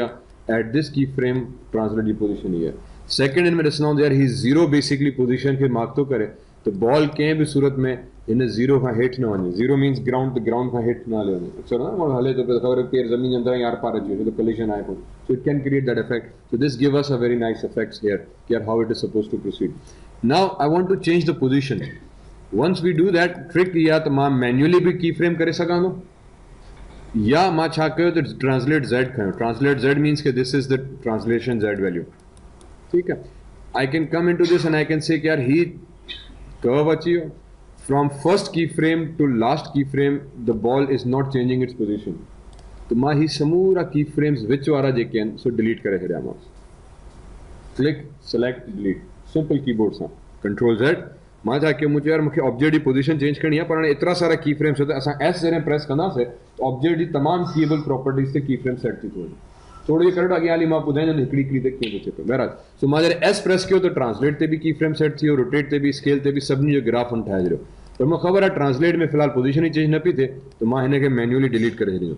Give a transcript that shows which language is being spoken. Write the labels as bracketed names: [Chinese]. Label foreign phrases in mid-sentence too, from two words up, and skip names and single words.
[English] At this keyframe, translate the position here. [Sindhi] Second इनमें रचना हो यार ही जीरो [English] basically position [Sindhi] के मार्क तो करे तो बॉल कंहिं भी सूरत में इन जीरो खां हेठि न वञे. [English] zero means ground [Sindhi] त ग्राउंड खां हेठि न हले वञे. अक्सर न माण्हू हले थो पियो ख़बर पेर ज़मीन जे अंदरि यार पार अची वञे त कोलिजन आहे कोन. [English] So it can create that effect. So this give us a very nice effects here yaar how it is suppose to proceed. Now I want to change the position. once we do that trick [Sindhi] या त मां मैन्युअली भी [English] key frame [Sindhi] करे सघां थो या मां छा कयो त [English] translate Z [Sindhi] खयो. [English] translate Z means कि this is the translation Z value. [Hindi] ठीक है. [English] I can come into this and I can say [Sindhi] कि यार ही कर्व अची वियो. [English] From first key frame to last key frame the ball is not changing its position. [Sindhi] तो मां ही समूरा [English] key frames [Sindhi] विच वारा जेके आहिनि सो डिलीट करे छॾियामांसि. [English] click select delete simple keyboard सां control Z. [Sindhi] मां छा कयो मुझे यार मूंखे ऑब्जेक्ट जी [English] position change [Sindhi] करणी आहे पर हाणे एतिरा सारा [English] key frames [Sindhi] त असां एस जॾहिं प्रेस कंदासीं त ऑब्जेक्ट जी तमामु [English] keyable properties [Sindhi] ते [English] key frame [Sindhi] सेट थी थो वञे. थोरो इहो करे अॻियां हली मां ॿुधाईंदुमि हिकिड़ी हिकिड़ी ते कीअं थो थिए पियो. बहरहाल सो मां जॾहिं एस प्रेस कयो त ट्रांसलेट ते बि [English] key frame [Sindhi] सेट थी वियो, रोटेट ते बि, स्केल ते बि, सभिनी जो ग्राफ हुन ठाहे छॾियो. पर मूंखे ख़बर आहे ट्रांसलेट में फ़िलहाल पोजीशन ई चेंज न पई थिए त मां हिन खे मैन्युअली डिलीट करे छॾींदुमि.